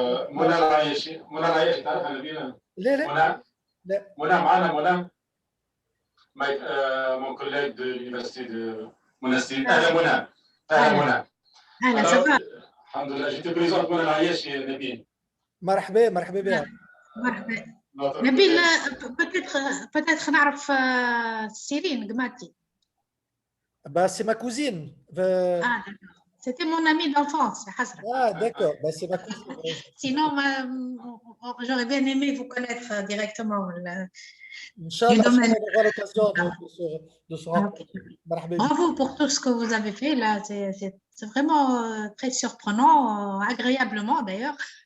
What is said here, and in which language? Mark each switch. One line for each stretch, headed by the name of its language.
Arabic: منى العياشي تعرفها نبينا؟ لا منى معنا
French: mon collègue de l'université de Monastir.
Arabic: أهلا منى. أهلا صباح. الحمد لله جيت بريزونت منى العياشي نبيل. مرحبا بها. مرحبا. نبيل
French: peut-être
Arabic: نعرف سيرين قماتي.
French: Bah, c'est ma cousine. C'était mon ami d'enfance, Hasra. Ah, d'accord. Bah, c'est ma cousine. Sinon, j'aurais bien aimé vous connaître directement. Inch'Allah, on va avoir l'occasion de se rencontrer. Bravo pour tout ce que vous avez fait là. C'est vraiment très surprenant, agréablement d'ailleurs.